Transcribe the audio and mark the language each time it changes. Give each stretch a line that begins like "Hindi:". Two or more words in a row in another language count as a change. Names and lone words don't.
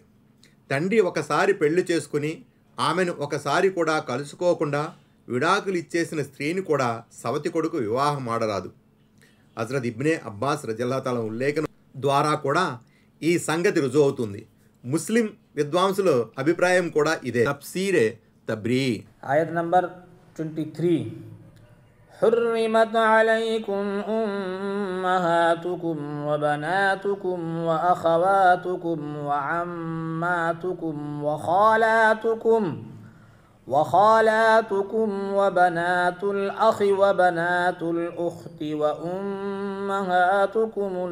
Telugu: తండ్రి ఒకసారి పెళ్లి చేసుకుని ఆమెను ఒకసారి కూడా కలుసుకోకుండా విడాకులు ఇచ్చేసిన స్త్రీని కూడా సవతి కొడుకు వివాహం ఆడరాదు. హజ్రత్ ఇబ్నే అబ్బాస్
Arabic: رضي الله تعالى
Telugu: ఉల్లేఖనం ద్వారా కూడా ఈ సంగతి రుజువు అవుతుంది. ముస్లిం విద్వాంసుల అభిప్రాయం కూడా ఇదే. తఫ్సీరే తబ్రీ. ఆయత్ నంబర్ 23.
Arabic: حُرِّمَتْ عَلَيْكُمْ أُمَّهَاتُكُمْ وَبَنَاتُكُمْ وَأَخَوَاتُكُمْ وَعَمَّاتُكُمْ وَخَالَاتُكُمْ وَبَنَاتُ الْأَخِ وَبَنَاتُ الْأُخْتِ وَأُمَّهَاتُكُمُ